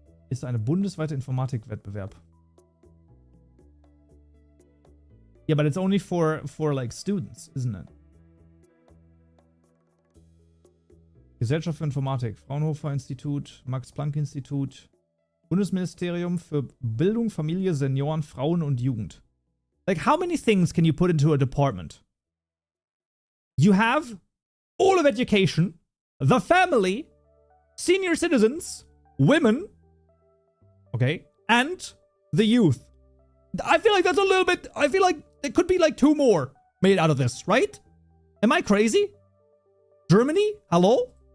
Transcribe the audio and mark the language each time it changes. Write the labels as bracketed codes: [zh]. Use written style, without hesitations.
[de] Ist eine bundesweite Informatikwettbewerb. [en] Yeah, but it's only for like students, isn't it? [de] Gesellschaft für Informatik, Fraunhofer Institut, Max-Planck-Institut, Bundesministerium für Bildung, Familie, Senioren, Frauen und Jugend. [en] Like, how many things can you put into a department? You have all of education, the family, senior citizens, women, okay, and the youth. I feel like that's a little bit, I feel like there could be like 2 more made out of this, right? Am I crazy? Germany? Hello?